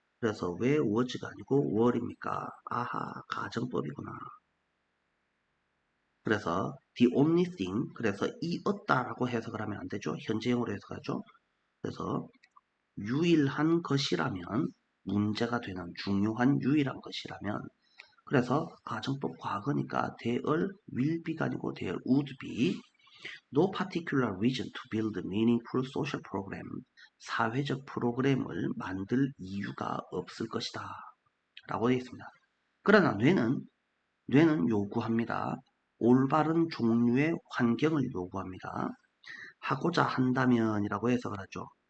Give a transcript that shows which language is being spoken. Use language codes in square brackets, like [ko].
[ko] 그래서 왜 was가 아니고 were입니까? 아하, 가정법이구나. 그래서 [en] the only thing, [ko] 그래서 이었다라고 해석을 하면 안 되죠. 현재형으로 해석하죠. 그래서 유일한 것이라면 문제가 되는 중요한 유일한 것이라면 그래서 가정법 과거니까 [en] there will be가 아니고 there would be no particular reason to build a meaningful social program. [ko] 사회적 프로그램을 만들 이유가 없을 것이다. 라고 되어 있습니다. 그러나 뇌는 요구합니다. 올바른 종류의 환경을 요구합니다. 하고자 한다면이라고 해석을 하죠.